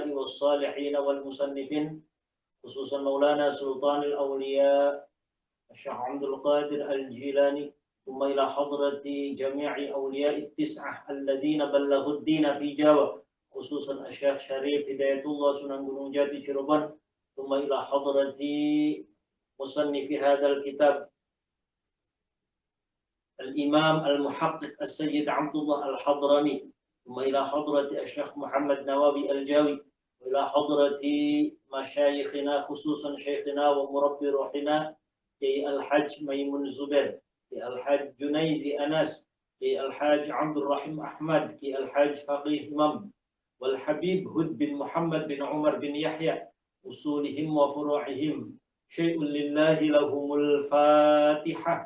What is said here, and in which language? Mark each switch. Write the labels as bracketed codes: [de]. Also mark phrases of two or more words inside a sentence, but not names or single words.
[ar] والصالحين والمصنفين خصوصا مولانا سلطان الأولياء الشيخ عبد القادر الجيلاني ثم إلى حضرة جميع أولياء التسعة الذين بلغوا الدين في جاوة خصوصا الشيخ شريف هداية الله سنن gunung jati Cirebon ثم إلى حضرة مصنف هذا الكتاب الإمام المحقق السيد عبد الله الحضرمي ثم إلى حضرة الشيخ محمد نواوي الجاوي وإلى حضرة مشايخنا خصوصا شيخنا ومربي روحنا في الحاج ميمون زبير في الحاج جنيد أنس في الحاج عبد الرحيم أحمد في الحاج فقيه إمام والحبيب هد بن محمد بن عمر بن يحيى أصولهم وفروعهم شيء لله لهم الفاتحة.